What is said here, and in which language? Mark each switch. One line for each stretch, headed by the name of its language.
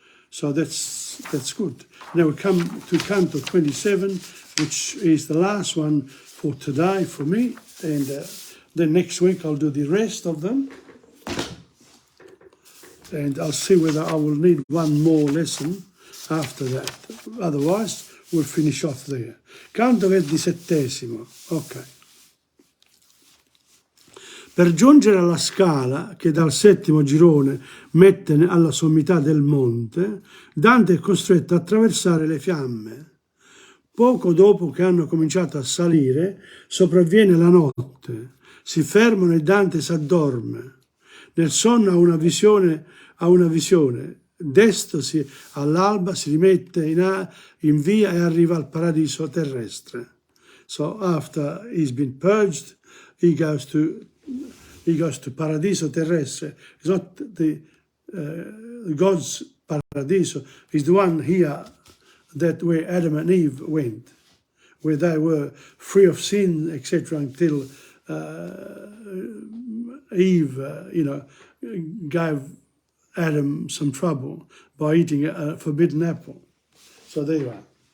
English: So that's good. Now we come to Canto 27, which is the last one for today for me, and then next week I'll do the rest of them, and I'll see whether I will need one more lesson after that. Otherwise, we'll finish off there. Canto 27. Ok.
Italian: Per giungere alla scala che dal settimo girone mette alla sommità del monte, Dante è costretto a attraversare le fiamme. Poco dopo che hanno cominciato a salire, sopravviene la notte. Si fermano e Dante s'addorme. Nel sonno ha una visione. Destosi all'alba, si rimette in via e arriva al paradiso terrestre.
English: So after he's been purged, he goes to Paradiso Terrestre. It's not the God's Paradiso. It's the one here that where Adam and Eve went, where they were free of sin, etc., until Eve, gave Adam some trouble by eating a forbidden apple. So there you are.